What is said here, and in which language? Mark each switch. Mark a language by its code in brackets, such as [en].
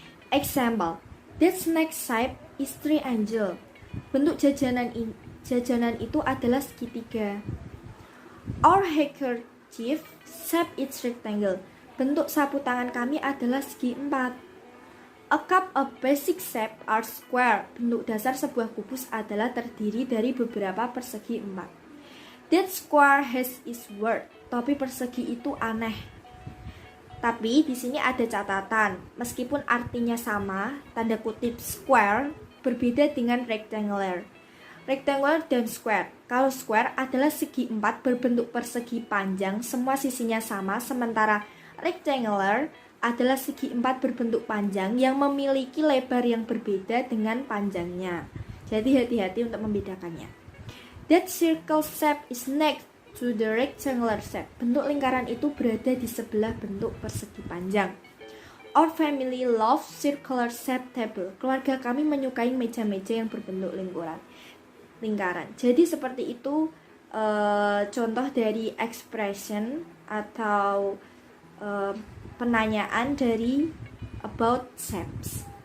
[en] Example, this next shape is triangle. [id] Bentuk jajanan itu adalah segitiga. [en] Our handkerchief shape is rectangle. [id] Bentuk sapu tangan kami adalah segi empat. [en] A cup of basic shape are square. [id] Bentuk dasar sebuah kubus adalah terdiri dari beberapa persegi empat. [en] That square has its word. [id] Tapi persegi itu aneh. Tapi di sini ada catatan. Meskipun artinya sama, tanda kutip square berbeda dengan rectangular. Rectangular dan square. Kalau square adalah segi empat berbentuk persegi panjang, semua sisinya sama, sementara rectangular adalah segi empat berbentuk panjang yang memiliki lebar yang berbeda dengan panjangnya. Jadi hati-hati untuk membedakannya. [en] That circle shape is next to the rectangular shape. [id] Bentuk lingkaran itu berada di sebelah bentuk persegi panjang. [en] Our family loves circular shape table. [id] Keluarga kami menyukai meja-meja yang berbentuk lingkaran. Jadi seperti itu contoh dari expression atau penanyaan dari [en] about shapes.